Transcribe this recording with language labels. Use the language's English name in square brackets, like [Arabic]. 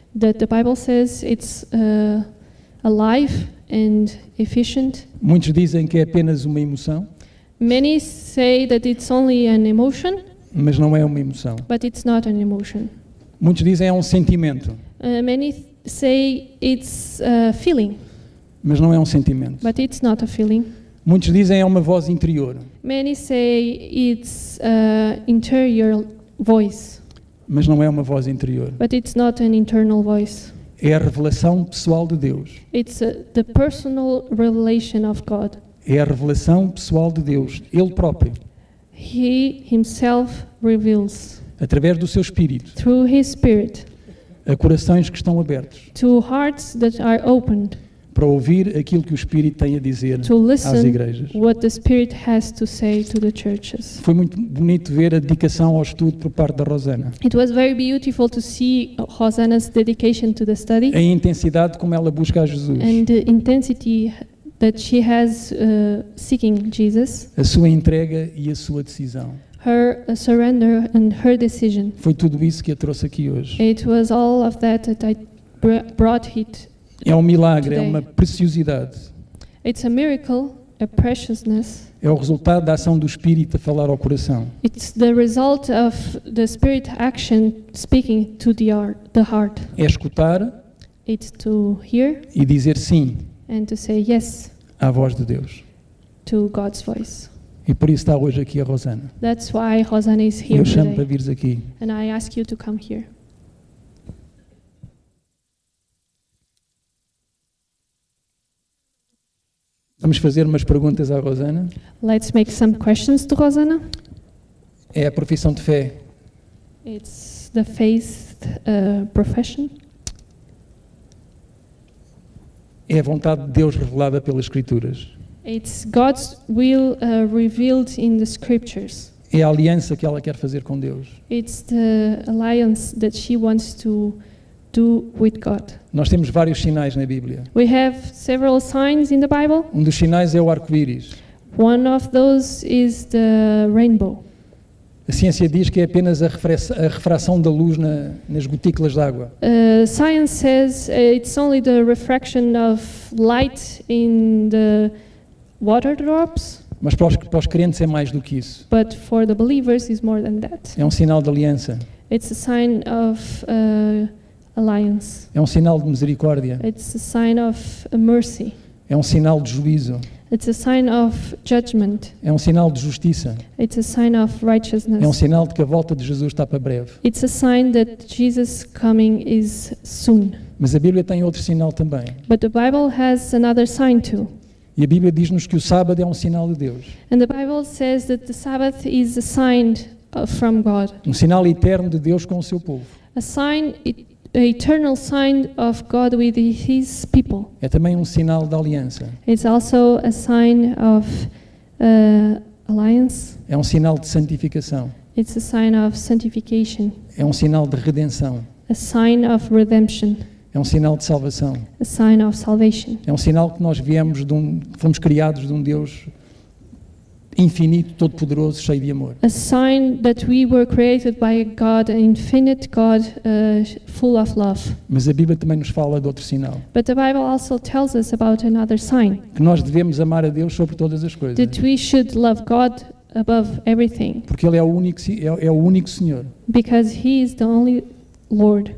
[English] That the Bible says it's alive and efficient. [Portuguese] Muitos dizem que é apenas uma emoção, [English] Many say that it's only an emotion, [Portuguese] mas não é uma emoção. [English] but it's not an emotion. [Portuguese] Muitos dizem é um sentimento, [English] Many say it's a feeling, [Portuguese] mas não é um sentimento. [English] but it's not a feeling. [Portuguese] Muitos dizem é uma voz interior, [English] Many say it's interior voice, [Portuguese] mas não é uma voz interior. [English] but it's not an internal voice. [Portuguese] É a revelação pessoal de Deus. [English] It's the personal revelation of God. [Portuguese] É a revelação pessoal de Deus, Ele próprio, [English] He himself reveals [Portuguese] através do seu Espírito, [English] through his Spirit [Portuguese] a corações que estão abertos [English] to hearts that are opened [Portuguese] para ouvir aquilo que o Espírito tem a dizer [English] to [Portuguese] às [English] listen [Portuguese] igrejas. [English] what the Spirit has to say to the churches. [Portuguese] Foi muito bonito ver a dedicação ao estudo por parte da Rosana. [English] It was very beautiful to see Hosanna's dedication to the study [Portuguese] A intensidade como ela busca a Jesus, [English] and the intensity that she has seeking Jesus, [Portuguese] a sua entrega e a sua decisão. [English] her surrender and her decision. [Portuguese] Foi tudo isso que a trouxe aqui hoje. [English] It was all of that I brought it. [Portuguese] É um milagre, é [English] Today. [Portuguese] uma preciosidade. [English] It's a miracle, a preciousness. [Portuguese] É o resultado da ação do Espírito a falar ao coração. [English] It's the result of the Spirit action speaking to the heart. [Portuguese] É escutar [English] It's to hear [Portuguese] e dizer sim [English] and to say yes [Portuguese] à voz de Deus. [English] to God's voice. [Portuguese] E por isso está hoje aqui a Rosana. [English] That's why Hosanna is here [Portuguese] Eu chamo para [English] today. [Portuguese] vires aqui. [English] And I ask you to come here. [Portuguese] Vamos fazer umas perguntas à Rosana. [English] Let's make some questions to Hosanna. [Portuguese] É a profissão de fé. [English] It's the faith profession. [Portuguese] É a vontade de Deus revelada pelas Escrituras. [English] It's God's will revealed in the scriptures. [Portuguese] É a aliança que ela quer fazer com Deus. [English] It's the alliance that she wants to do with God. [Portuguese] Nós temos vários sinais na Bíblia. [English] We have several signs in the Bible. [Portuguese] Um dos sinais é o arco-íris. [English] One of those is the rainbow. [Portuguese] A ciência diz que é apenas a refração da luz nas gotículas de água. [English] Science says it's only the refraction of light in the water drops, [Portuguese] Mas para os crentes é mais do que isso. [English] but for the believers it's more than that. [Portuguese] É um sinal de aliança. [English] It's a sign of alliance. [Portuguese] É um sinal de misericórdia. [English] It's a sign of mercy. [Portuguese] É um sinal de juízo. [English] It's a sign of judgment. [Portuguese] É um sinal de justiça. [English] It's a sign of righteousness. [Portuguese] É um sinal de que a volta de Jesus está para breve. [English] It's a sign that Jesus' coming is soon. [Portuguese] Mas a Bíblia tem outro sinal também. [English] But the Bible has another sign too. [Portuguese] E a Bíblia diz-nos que o sábado é um sinal de Deus. [English] And the Bible says that the Sabbath is a sign from God. [Portuguese] Um sinal eterno de Deus com o seu povo. [English] A sign, an eternal sign of God with His people. [Portuguese] É também um sinal de aliança. [English] It's also a sign of alliance. [Portuguese] É um sinal de santificação. [English] It's a sign of sanctification. [Portuguese] É um sinal de redenção. [English] A sign of redemption. [Portuguese] É um sinal de salvação. [English] A sign of salvation. [Portuguese] É um sinal que nós fomos criados de um Deus infinito, todo-poderoso, cheio de amor. [English] A sign that we were created by a God, an infinite God, full of love. [Portuguese] Mas a Bíblia também nos fala de outro sinal. [English] But the Bible also tells us about another sign. [Portuguese] Que nós devemos amar a Deus sobre todas as coisas. [English] That we should love God above everything. [Portuguese] Porque Ele é o único Senhor. [English] Because He is the only Lord.